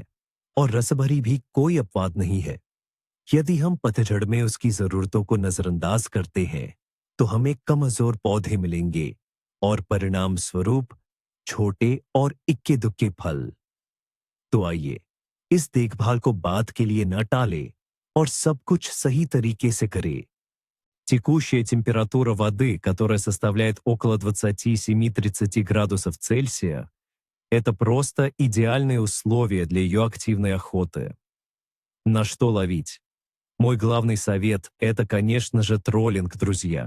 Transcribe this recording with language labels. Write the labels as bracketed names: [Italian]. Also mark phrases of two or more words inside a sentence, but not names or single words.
[Hindi] और रसभरी भी कोई अपवाद नहीं है। यदि हम पतझड़ में उसकी जरूरतों को नजरअंदाज करते हैं, तो हमें कमजोर पौधे मिलेंगे और परिणाम स्वरूप छोटे और इक्के दुक्के फल। तो आइए, इस देखभाल को बाद के लिए न टालें और सब कुछ सही तरीके से करें। [Russian] Текущая температура воды, которая составляет около 27-30 градусов Цельсия, это просто идеальные условия для ее активной охоты. На что ловить? Мой главный совет — это, конечно же, троллинг, друзья.